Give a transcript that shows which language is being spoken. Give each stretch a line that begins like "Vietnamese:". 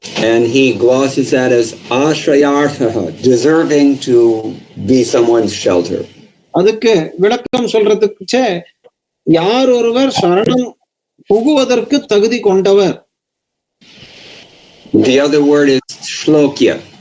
English: And he glosses that as ashrayartha, deserving to be someone's shelter.
Tamil: அதுக்கு விளக்கம் சொல்றதுக்கு யார் ஒருவர் சரணம் புகுவதற்கு தகுதி கொண்டவர்.
English: The other word is shlokya.